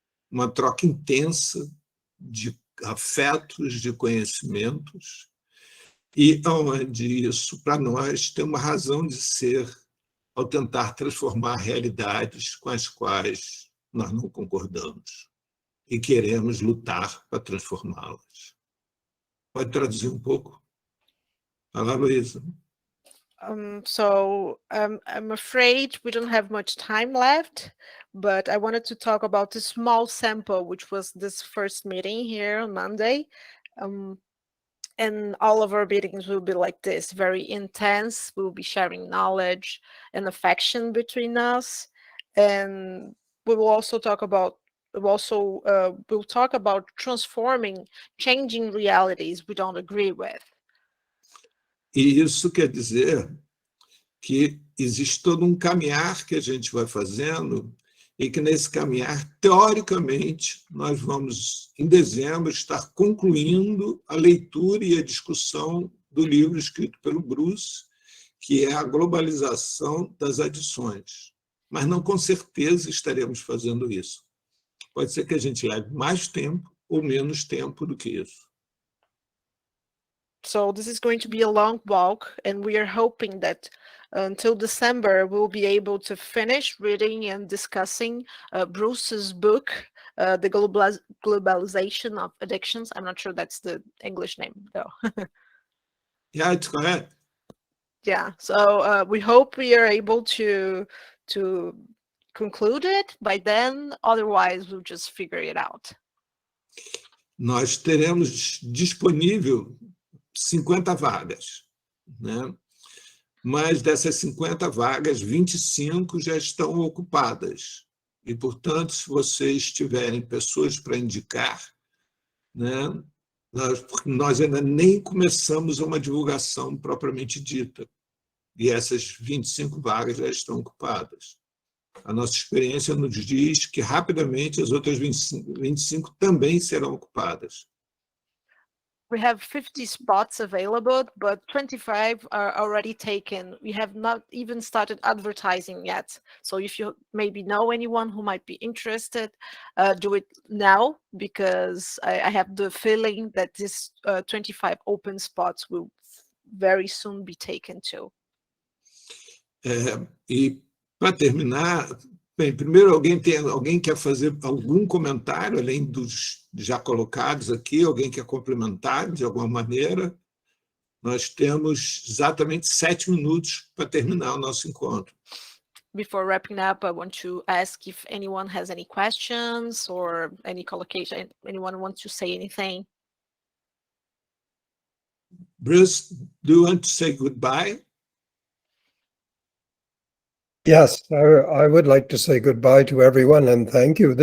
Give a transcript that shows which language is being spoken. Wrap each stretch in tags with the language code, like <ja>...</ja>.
<pt>Uma troca intensa de afetos, de conhecimentos, e onde isso, para nós, tem uma razão de ser ao tentar transformar realidades com as quais nós não concordamos e queremos lutar para transformá-las. Pode traduzir um pouco? Fala, Luísa.</pt> <en>So I'm afraid we don't have much time left, but I wanted to talk about the small sample, which was this first meeting here on Monday. And all of our meetings will be like this, very intense. We'll be sharing knowledge and affection between us. And we will also talk about we'll talk about transforming, changing realities we don't agree with.</en> <pt>E isso quer dizer que existe todo um caminhar que a gente vai fazendo e que, nesse caminhar, teoricamente, nós vamos, em dezembro, estar concluindo a leitura e a discussão do livro escrito pelo Bruce, que é a globalização das adições. Mas não com certeza estaremos fazendo isso. Pode ser que a gente leve mais tempo ou menos tempo do que isso.</pt> <en>So this is going to be a long walk, and we are hoping that until December we'll be able to finish reading and discussing Bruce's book, The Globalization of Addictions. I'm not sure that's the English name, though. Yeah, it's correct. Yeah, so we hope we are able to conclude it by then. Otherwise, we'll just figure it out.</en> <pt>Nós teremos disponível 50 vagas, né? Mas dessas 50 vagas, 25 já estão ocupadas. E, portanto, se vocês tiverem pessoas para indicar, né, nós ainda nem começamos uma divulgação propriamente dita. E essas 25 vagas já estão ocupadas. A nossa experiência nos diz que, rapidamente, as outras 25 também serão ocupadas.</pt> <en>We have 50 spots available, but 25 are already taken. We have not even started advertising yet. So if you maybe know anyone who might be interested, do it now, because I have the feeling that this 25 open spots will very soon be taken too.</en> <pt>E, para terminar, bem, primeiro, alguém quer fazer algum comentário, além dos já colocados aqui? Alguém quer complementar de alguma maneira? Nós temos exatamente 7 minutos para terminar o nosso encontro.</pt> <en>Before wrapping up, I want to ask if anyone has any questions or any collocation, anyone wants to say anything. Bruce, do you want to say goodbye? Yes, I would like to say goodbye to everyone and thank you.</en>